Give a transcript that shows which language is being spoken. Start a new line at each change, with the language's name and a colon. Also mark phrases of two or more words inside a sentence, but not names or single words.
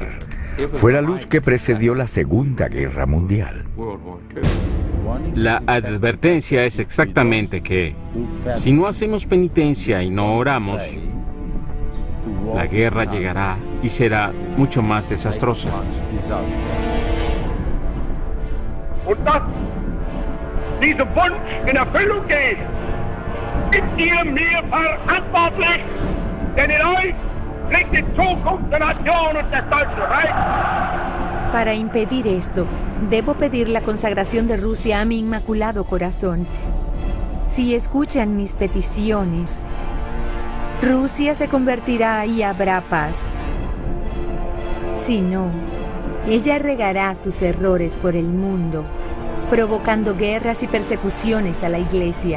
Spanish: Fue la luz que precedió la Segunda Guerra Mundial. La advertencia es exactamente que, si no hacemos penitencia y no oramos, la guerra llegará y será mucho más desastrosa.
German: Und dass dieser Wunsch in Erfüllung geht, sind ihr mir verantwortlich, denn in euch liegt die Zukunft der Nation und des Deutschen Reichs.
Spanish: Para impedir esto, debo pedir la consagración de Rusia a mi Inmaculado Corazón. Si escuchan mis peticiones, Rusia se convertirá y habrá paz. Si no, ella regará sus errores por el mundo, provocando guerras y persecuciones a la Iglesia.